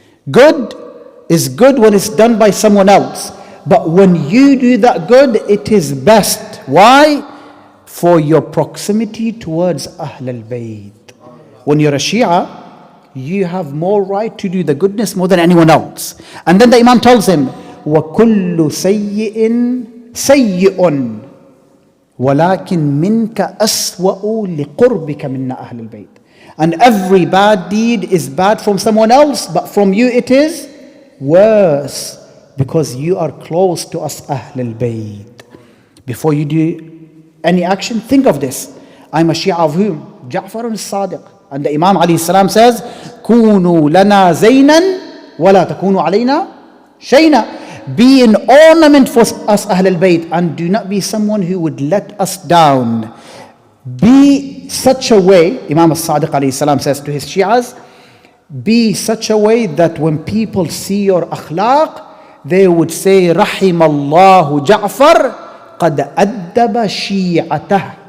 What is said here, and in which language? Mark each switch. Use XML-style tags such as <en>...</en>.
<en>Good is good when it's done by someone else. But when you do that good, it is best. Why? For your proximity towards Ahl al-Bayt. When you're a Shia, you have more right to do the goodness more than anyone else. And then the Imam tells him,</en> <ar>وَكُلُّ سَيِّئٍ سَيِّئٌ وَلَكِنْ مِنْكَ أَسْوَأُ لِقُرْبِكَ مِنَّ أَهْلِ الْبَيْتِ.</ar> <en>And every bad deed is bad from someone else, but from you it is worse, because you are close to us, Ahl al-Bayt. Before you do any action, think of this. I'm a Shia of whom? Ja'far al-Sadiq. And the Imam alayhi salam says,</en> <ar>كُونُوا لَنَا زَيْنًا وَلَا تَكُونُوا عَلَيْنَا شَيْنًا.</ar> <en>Be an ornament for us, Ahl al-Bayt, and do not be someone who would let us down. Be such a way, Imam al-Sadiq alayhi salam says to his Shi'as, be such a way that when people see your akhlaq, they would say,</en> <ar>رحم الله جعفر قد أدب شيعته.</ar>